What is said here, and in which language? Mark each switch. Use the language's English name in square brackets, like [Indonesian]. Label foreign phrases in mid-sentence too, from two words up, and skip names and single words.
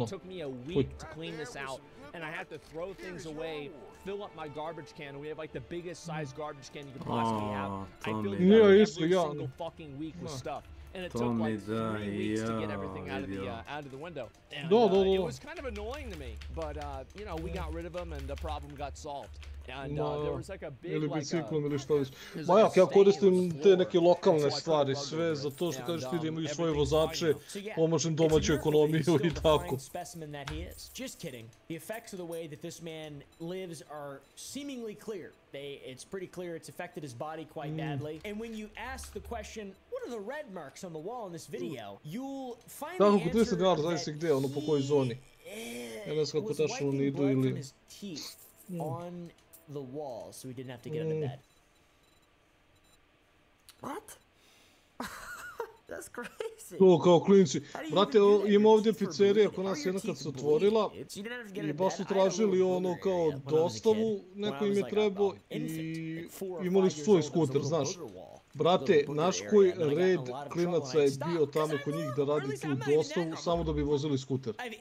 [English] It took me a week to clean this out, and I had to throw things away, fill up my garbage can, and we have like the biggest size garbage can you could possibly have. I filled it up every single fucking week with stuff. And it took like 3 weeks to get everything out of the window. And it was kind of annoying to me, but you know, we got rid of them and the problem got solved. And there was like a big [Serbian] ili biciklom ili što već. Ma ja koristim te neke lokalne stvari, sve za to što kažeš ti da imaju svoje vozače, pomažem domaću ekonomiju i tako. [English] Specimen that he is. Just kidding. The effects of the way that this man lives are seemingly clear. It's pretty clear it's affected his body quite badly. And when you ask the question, what are the red marks on the wall in this video, you'll find the answer that [Serbian] $30 zavisi gde, ono po kojoj zoni. Ja ne znam kako tačno oni idu ili... [English] on the wall, so he didn't have to get into bed. What? That's crazy. [Serbian] To kao klinci. Brate, ima ovdje pizzerija koja nas jedna kad se otvorila i baš su tražili ono kao dostavu, neko im je trebao i imali su svoj skuter, znaš. Brate, naš koji red klinaca je bio tamo kod njih da radi tu dostavu samo da bi vozili skuter.